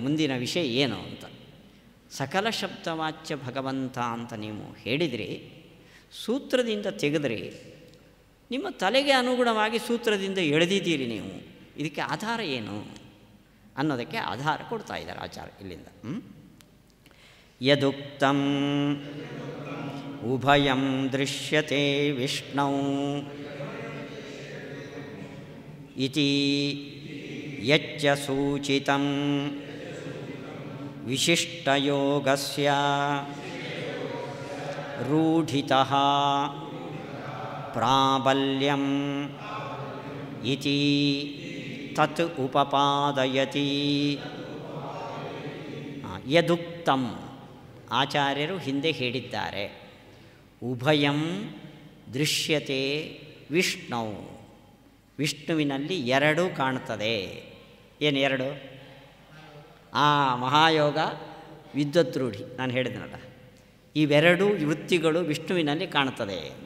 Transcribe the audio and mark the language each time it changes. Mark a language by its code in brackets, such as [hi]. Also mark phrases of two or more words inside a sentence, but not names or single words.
[kn] ಮುಂದಿನ ವಿಷಯ ಏನು ಅಂತ, ಸಕಲ ಶಬ್ದವಾಚ್ಯ ಭಗವಂತ ಅಂತ ನೀವು ಹೇಳಿದ್ರಿ, ಸೂತ್ರದಿಂದ ತೆಗೆದ್ರಿ, ನಿಮ್ಮ ತಲೆಗೆ ಅನುಗುಣವಾಗಿ ಸೂತ್ರದಿಂದ ಎಳೆದಿದ್ದೀರಿ ನೀವು, ಇದಕ್ಕೆ ಆಧಾರ ಏನು ಅನ್ನೋದಕ್ಕೆ ಆಧಾರ ಕೊಡ್ತಾ ಇದ್ದಾರೆ ಆಚಾರ್ಯ ಇಲ್ಲಿಂದ. [sa] ಯದುಕ್ತಂ ಉಭಯಂ ದೃಶ್ಯತೆ ವಿಷ್ಣೌ ಇತಿ ಯಚ್ಚ ಸೂಚಿತಂ ವಿಶಿಷ್ಟಯೋಗಸ್ಯ ರೂಢಿತಃ ಪ್ರಾಬಲ್ಯಂ ಇತಿ ತತ್ ಉಪಪಾದಯತಿ. ಯದುಕ್ತಂ, [kn] ಆಚಾರ್ಯರು ಹಿಂದೆ ಹೇಳಿದ್ದಾರೆ, [sa] ಉಭಯಂ ದೃಶ್ಯತೆ ವಿಷ್ಣು, [kn] ವಿಷ್ಣುವಿನಲ್ಲಿ ಎರಡೂ ಕಾಣ್ತದೆ. ಏನು ಎರಡು? ಮಹಾಯೋಗ, ವಿದ್ವದ್ರೂಢಿ, ನಾನು ಹೇಳಿದ್ನಲ್ಲ, ಇವೆರಡೂ ವೃತ್ತಿಗಳು ವಿಷ್ಣುವಿನಲ್ಲಿ ಕಾಣ್ತದೆ ಅಂತ.